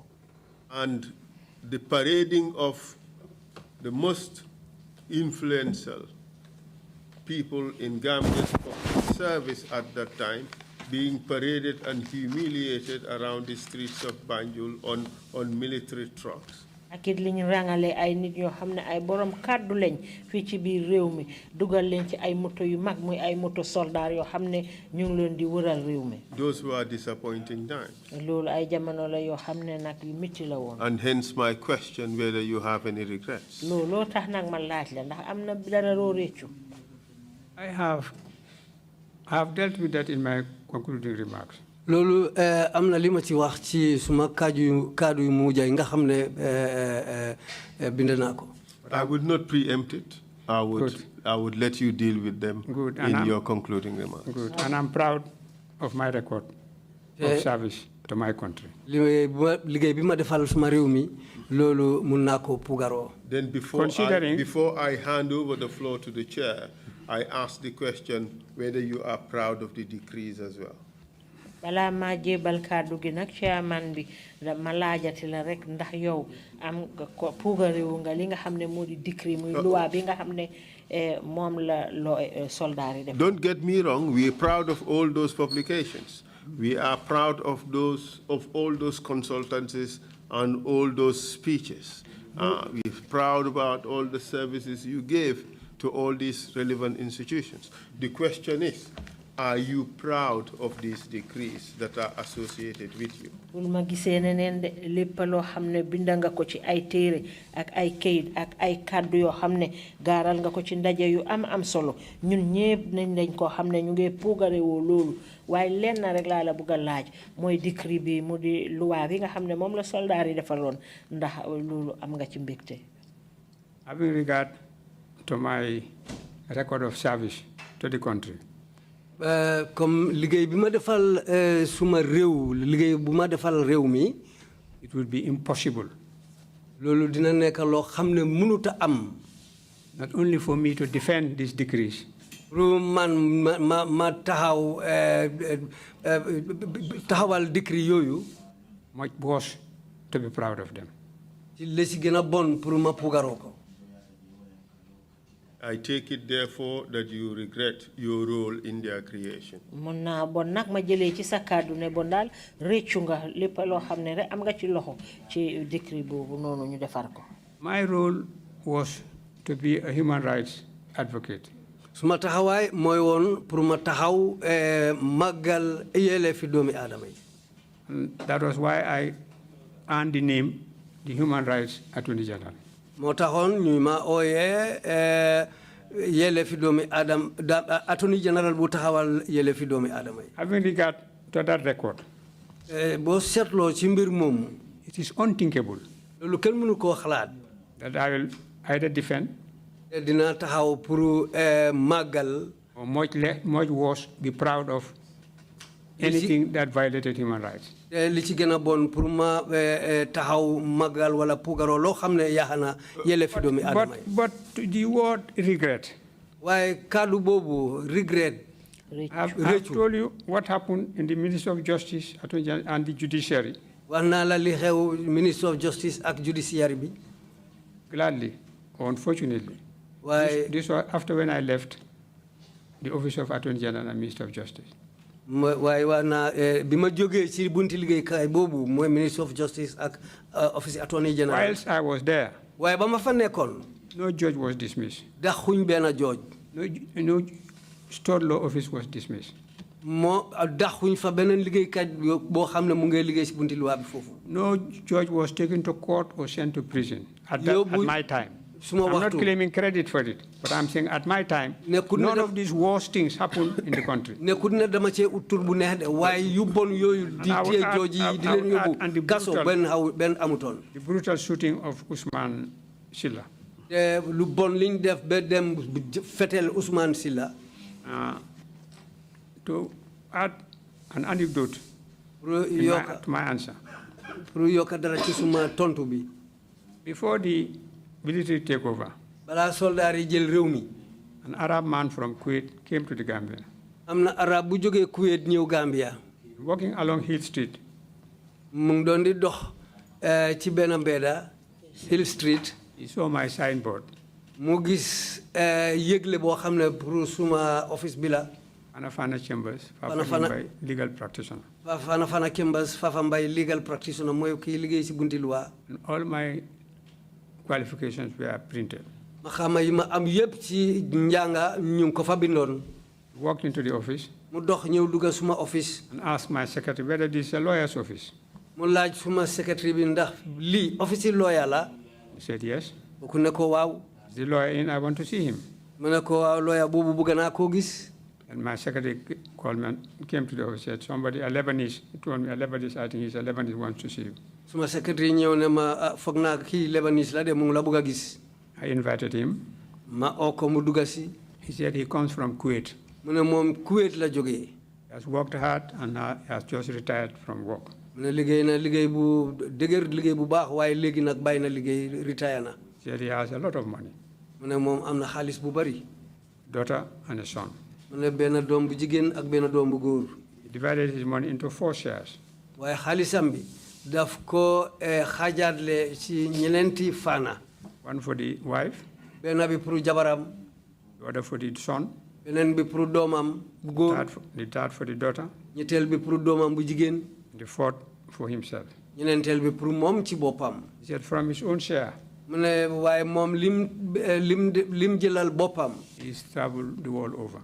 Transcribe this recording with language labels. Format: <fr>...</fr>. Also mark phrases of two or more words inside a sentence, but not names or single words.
<en>And the parading of the most influential people in Gambia's service at that time being paraded and humiliated around the streets of Banjul on military trucks.</en> <wo>Akit liñ rangale ay nit ñoo xamne ay borom kaddu lañ fi ci biir réew mi dugal leen ci ay moto yu mag muy ay moto soldat yoo xamne ñu ngi leen di wëral réew mi.</wo> <en>Those were disappointing times.</en> <wo>Loolu ay jamono la yoo xamne nak yu metti la woon.</wo> <en>And hence my question whether you have any regrets.</en> <wo>Loolu tax nak ma laaj la ndax am na dara loo réccu.</wo> <en>I have dealt with that in my concluding remarks.</en> <wo>Loolu am na li ma ci wax ci suma kaddu yu mujj yi nga xam ne bind naa ko.</wo> <en>I would not preempt it. I would let you deal with them in your concluding remarks. Good, and I'm proud of my record of service to my country.</en> <wo>Liggéey bi ma defal suma réew mi loolu mun naa ko pugaroo.</wo> <en>Then before I hand over the floor to the chair, I ask the question whether you are proud of the decrees as well.</en> <wo>Bala ma jébal kaddu gi nak chairman bi ma laajati la rek ndax yow am ko pugarewu nga li nga xamne modi décret muy loi bi nga xamne mom la soldat yi def.</wo> <en>Don't get me wrong, we are proud of all those publications. We are proud of all those consultancies and all those speeches. We're proud about all the services you gave to all these relevant institutions. The question is, are you proud of these decrees that are associated with you?</en> <wo>Ma gisee neneen de lépp loo xam ne binda nga ko ci ay téere ak ay kayit ak ay kàddu yoo xam ne gaaral nga ko ci ndaje yu am solo ñun ñépp nañ lañ koo xam ne ñu ngi puugare woo loolu waaye lenn rek laa la bëgg a laaj mooy décret bi mu di loi bi nga xam ne moom la soldat yi defaloon ndax loolu am nga ci mbégte.</wo> <en>Having regard to my record of service to the country.</en> <wo>Comme liggéey bi ma defal suma réew liggéey bu ma defal réew mi.</wo> <en>It would be impossible.</en> <wo>Loolu dina nekk loo xam ne mënut a am.</wo> <en>Not only for me to defend these decrees.</en> <wo>Pour man ma taxawal décret yooyu.</wo> <en>Much worse to be proud of them.</en> <wo>Ci la si gën a bon pour ma pugaroo ko.</wo> <en>I take it, therefore, that you regret your role in their creation. My role was to be a human rights advocate. That was why I earned the name the Human Rights Attorney General.</en> <wo>yelleefi doomi Adam</wo> <en>Attorney General</en> <wo>bu taxawal yelleefi doomi Adama yi.</wo> <en>Having regard to that record,</en> <wo>boo seetloo ci mbir moomu.</wo> <en>It is unthinkable.</en> <wo>Loolu kenn mënu koo xalaat.</wo> <en>That I will either defend.</en> <wo>Dina taxaw pour màggal.</wo> <en>Or much worse, be proud of anything that violated human rights.</en> <wo>Li ci gën a bon pour ma taxaw màggal wala puugaroo loo xam ne yaxana yelleefi doomi Adama yi.</wo> <en>But the word regret.</en> <wo>waaye kàddu boobu regret.</wo> <en>I've told you what happened in the Ministry of Justice and the Judiciary.</en> <wo>wax naa la li xew</wo> <en>Ministry of Justice</en> <wo>ak Judiciary bi.</wo> <en>Gladly or unfortunately. Why? This was after when I left the Office of Attorney General and Minister of Justice.</en> <wo>waaye wax naa bi ma jógee ci bunti liggéeykaay boobu mooy</wo> <en>Ministry of Justice</en> <wo>ak</wo> <en>Office Attorney General. Whilst I was there.</en> <wo>waaye ba ma fa nekkoon.</wo> <en>No judge was dismissed.</en> <wo>daxuñ benn judge.</wo> <en>No state law office was dismissed.</en> <wo>moo daxuñ fa beneen liggéeykat boo xam ne mu ngi liggéey ci bunti loi bi foofu.</wo> <en>No judge was taken to court or sent to prison at my time. I'm not claiming credit for it, but I'm saying at my time, none of these worst things happened in the country.</en> <wo>nekkul ne dama cee uttur bu neex de waaye yu bon yooyu di tee jooji yi di leen yóbbu kaso benn amutoon.</wo> <en>The brutal shooting of Usman Silla.</en> <wo>lu bon liñ def ba dem fetel Ousmane Silla.</wo> <en>To add an anecdote to my answer.</en> <wo>Pour yokk dara ci suma tontu bi.</wo> <en>Before the military takeover,</en> <wo>balaa soldaar yi jël réew mi.</wo> <en>An Arab man from Kuwait came to the Gambia.</en> <wo>am na Arab bu jógee Kuwait ñëw Gambia.</wo> <en>Walking along Hill Street.</en> <wo>mu ngi doon di dox ci benn mbedda Hill Street.</wo> <en>He saw my signboard.</en> <wo>mu gis yëgle boo xam ne pour suma office bi la.</wo> <en>Fana Chambers, Fafa legal practitioner.</en> <wo>Fana Chambers, Fafa</wo> <en>legal practitioner</en> <wo>mooy kii liggéey ci bunti loi.</wo> <en>All my qualifications were printed.</en> <wo>ma xama yi ma am yëpp ci njànga ñu ngi ko fa bindoon.</wo> <en>Walked into the office.</en> <wo>mu dox ñëw dugg suma office.</wo> <en>And asked my secretary whether this is a lawyer's office.</en> <wo>mu laaj suma secretary bi ndax lii</wo> <en>office lawyer</en> <wo>la.</wo> <en>He said yes.</en> <wo>ku ne ko waaw.</wo> <en>Is the lawyer in? I want to see him.</en> <wo>mu ne ko waaw lawyer boobu bëgg naa koo gis.</wo> <en>And my secretary called me and came to the office and said, somebody, a Lebanese, he told me, a Lebanese, I think he's a Lebanese, wants to see you.</en> <wo>Suma secretary ñëw ne ma foog naa kii Lebanese la de mu ngi la bëgg a gis.</wo> <en>I invited him.</en> <wo>ma oo ko mu dugg si.</wo> <en>He said he comes from Kuwait.</en> <wo>mu ne moom Kuwait la jógee.</wo> <en>He has worked hard and has just retired from work.</en> <wo>mu ne liggéey na liggéey bu dëgër liggéey bu baax waaye léegi nag bàyyi na liggéey retire na.</wo> <en>He said he has a lot of money.</en> <wo>mu ne moom am na xaalis bu bari.</wo> <en>Daughter and a son.</en> <wo>mu ne benn doom bu jigéen ak benn doom bu góor.</wo> <en>He divided his money into 4 shares.</en> <wo>waaye xaalisam bi daf ko xaajaatle ci ñeneenti fana.</wo> <en>One for the wife.</en> <wo>benn bi pour jabaram.</wo> <en>The other for the son.</en> <wo>beneen bi pour doomam bu góor.</wo> <en>The third for the daughter.</en> <wo>ñetteel bi pour doomam bu jigéen.</wo> <en>The fourth for himself.</en> <wo>ñeneenteel bi pour moom ci boppam.</wo> <en>He said from his own share.</en> <wo>mu ne waaye moom lim jëlal boppam.</wo> <en>He's traveled the world over.</en>